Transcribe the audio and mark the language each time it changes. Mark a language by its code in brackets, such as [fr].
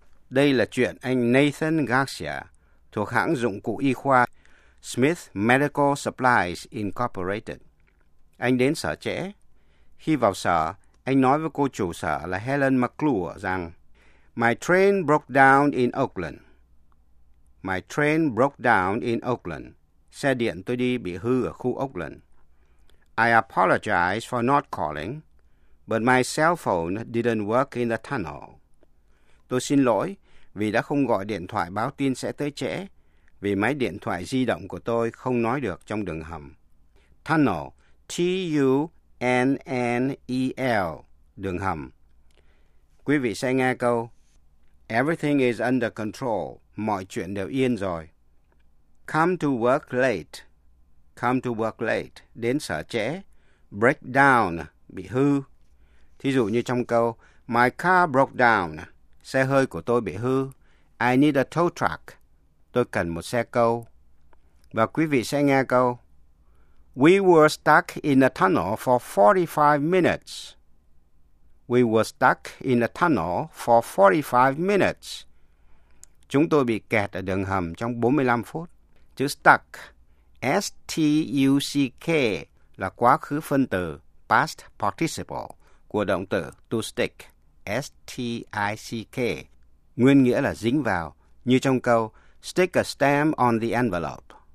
[vi] Đây là chuyện anh Nathan Garcia thuộc hãng dụng cụ y khoa Smith Medical Supplies Incorporated. Anh đến sở trễ. Khi vào sở, anh nói với cô chủ sở là Helen McClure rằng [en] My train broke down in Oakland. My train broke down in Oakland. [vi] Xe điện tôi đi bị hư ở khu Oakland. [en] I apologize for not calling, but my cell phone didn't work in the tunnel. [vi] Tôi xin lỗi vì đã không gọi điện thoại báo tin sẽ tới trễ, vì máy điện thoại di động của tôi không nói được trong đường hầm. Tunnel, T-U-N-N-E-L, đường hầm. Quý vị sẽ nghe câu [en] Everything is under control. [vi] Mọi chuyện đều yên rồi. [en] Come to work late. Come to work late. [vi] Đến sở trễ. [en] Break down. [vi] Bị hư. Thí dụ như trong câu [en] My car broke down. [vi] Xe hơi của tôi bị hư. [en] I need a tow truck. [vi] Tôi cần một xe câu. Và quý vị sẽ nghe câu [en] We were stuck in a tunnel for 45 minutes. We were stuck in a tunnel for 45 minutes. [vi] Chúng tôi bị kẹt ở đường hầm trong 45 phút. Chữ stuck, S-T-U-C-K, là quá khứ phân từ, past participle, của động từ to stick, S-T-I-C-K. Nguyên nghĩa là dính vào, như trong câu [en] stick a stamp on the envelope.